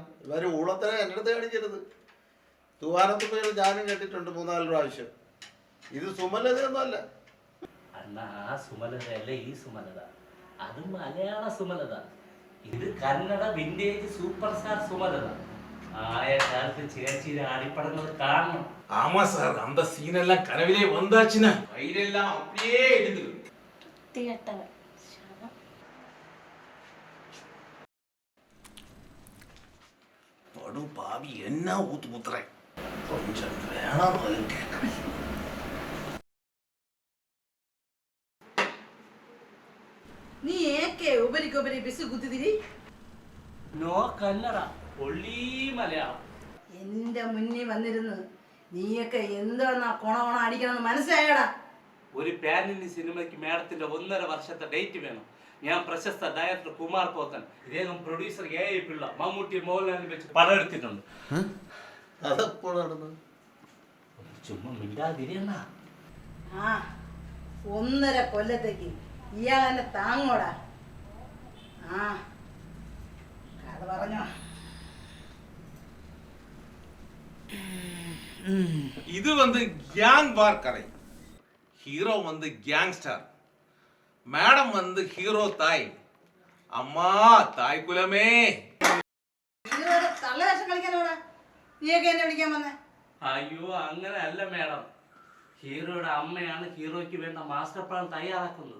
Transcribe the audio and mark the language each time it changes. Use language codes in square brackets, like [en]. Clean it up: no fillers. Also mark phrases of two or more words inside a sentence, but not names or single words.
[ml] ഇവർ ഊളത്തര എൻ്റെ അടുത്ത് കാണിക്കരുത്. തൂവാനത്ത് പേര് ഞാനും കേട്ടിട്ടുണ്ട് 3-4 പ്രാവശ്യം. ഇത് സുമലതയൊന്നും അല്ല. അണ്ണാ, ആ സുമലതയല്ല ഈ സുമലത. അത് മലയാള സുമലത. ഇത് കന്നഡ [en] vintage super star [ml] സുമലത. ആയ കാലത്ത് ചേച്ചിയുടെ അടിപ്പടങ്ങൾ കാണണം. [ta] ஆமா சார், அந்த சீன் எல்லாம் கனவிலே வந்தாச்சுன்னா வயிறெல்லாம் அப்படியே எடுக்குது. படு பாவி என்ன ஊத்து ஊத்துறேன். கொஞ்சம் வேணாம். [kn] ನೀ ಏಕೆ ಒಬ್ಬರಿಗೊಬ್ಬರಿ ಬಿಸಿ ಗುದ್ದಿದಿರಿ? [en] No Kannada, only Malayalam. [ml] എന്റെ മുന്നിൽ വന്നിരുന്ന് നീയൊക്കെ എന്താ കൊണ അടിക്കണമെന്ന് മനസ്സിലായടാ? ഒരു [en] pan Indian [ml] സിനിമയ്ക്ക് മാഡത്തിന്റെ 1.5 വർഷത്തെ ഡേറ്റ് വേണം. ഞാൻ പ്രശസ്ത ഡയറക്ടർ കുമാർ പോത്തൻ, ഇദ്ദേഹം പ്രൊഡ്യൂസർ A.I. പിള്ള, മമ്മൂട്ടി, മോഹൻലാലിനെ വെച്ച് പടം എടുത്തിട്ടുണ്ട്. ചുമ്മാ മിണ്ടാതിരിയണ്ണ. ആ 1.5 കൊല്ലത്തേക്ക് ഇയാൾ എന്നെ താങ്ങോടാ. ആ കഥ പറഞ്ഞോ. [ta] இது வந்து [en] gang war [ta] கதை. ஹீரோ வந்து கேங்ஸ்டர், மேடம் வந்து ஹீரோ தாய். அம்மா தாய் குலமே. [ml] ഹീറോയുടെ തള്ളവേഷം കളിക്കാനോടാ നീയൊക്കെ എന്നെ വിളിക്കാൻ വന്നേ? അയ്യോ, അങ്ങനെ അല്ല മാഡം. ഹീറോയുടെ അമ്മയാണ് ഹീറോയ്ക്ക് വേണ്ട [en] master plan [ml] തയ്യാറാക്കുന്നത്.